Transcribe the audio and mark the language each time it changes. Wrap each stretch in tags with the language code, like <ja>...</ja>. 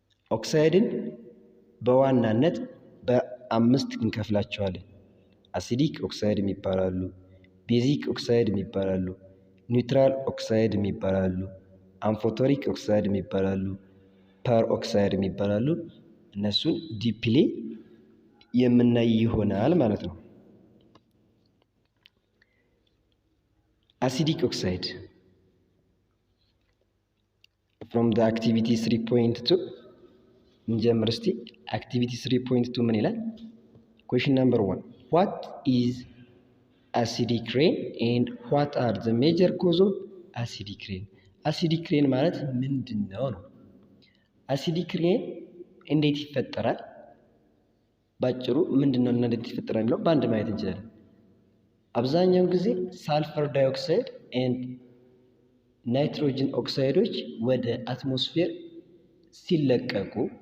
<am>ኦክሳይድን በዋናነት በ5 እንከፍላቸዋለን። አሲዲክ ኦክሳይድ የሚባላሉ፣ ቤዚክ ኦክሳይድ የሚባላሉ፣ ኒውትራል ኦክሳይድ የሚባላሉ፣ አምፎቶሪክ ኦክሳይድ የሚባላሉ፣ ፐር ኦክሳይድ የሚባላሉ። እነሱን ዲፕሊ የምናይ ይሆናል ማለት ነው። አሲዲክ ኦክሳይድ</am> <en>from the activity 3.2</en> <am>እንጀምር እስቲ። አክቲቪቲ 3.2 ምን ይላል?</am> <en>question number 1 what is acidic rain and what are the major cause of acidic rain?</en> <am>acidic rain ማለት ምንድነው ነው? acidic rain እንዴት ይፈጠራል? ባጭሩ ምንድነው እና እንዴት ይፈጠራል የሚለው በአንድ ማየት እንችላለን። አብዛኛውን ጊዜ ሳልፈር ዳይኦክሳይድ ኤንድ ናይትሮጅን ኦክሳይዶች ወደ አትሞስፌር ሲለቀቁ</am>